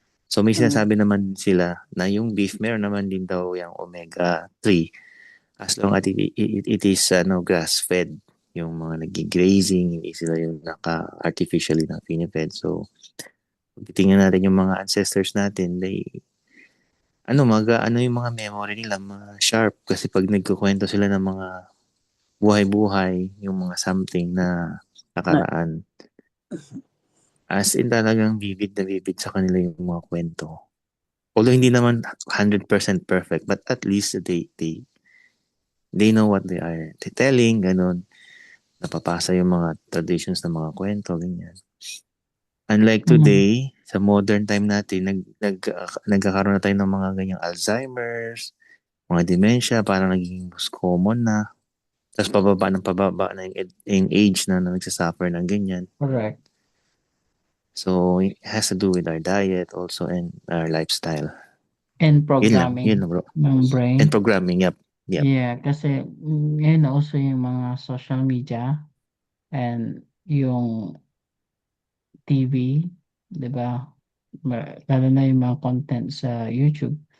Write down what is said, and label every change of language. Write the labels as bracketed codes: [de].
[tl] So may sinasabi naman sila na yung beef, meron naman din daw yung omega-3 [en] as long as it is grass-fed. [tl] yung mga nag-grazing, hindi sila yung naka-artificially na pinifed. So, kung titingnan natin yung mga ancestors natin, ano yung mga memory nila, mga sharp. Kasi pag nagkukwento sila ng mga buhay-buhay, yung mga something na Na, nakaraan, as in talagang vivid na vivid sa kanila yung mga kwento. [en] Although hindi naman 100% perfect, but at least they know what they are telling, [tl] ganun. Napapasa yung mga traditions ng mga kwento, ganyan. [en] Unlike Mhm. [tl] today, sa modern time natin, nagkakaroon na tayo ng mga ganyang Alzheimer's, mga dementia, parang naging most common na. Tapos pababa na yung age na nagsasuffer ng ganyan. [en] Correct. So, it has to do with our diet also and our lifestyle. And [tl] Yun lang bro. ng brain. [en] And programming, yep. [tl] Yeah, kasi ngayon also yung mga social media and yung TV, 'di ba? Lalo na yung mga content sa YouTube.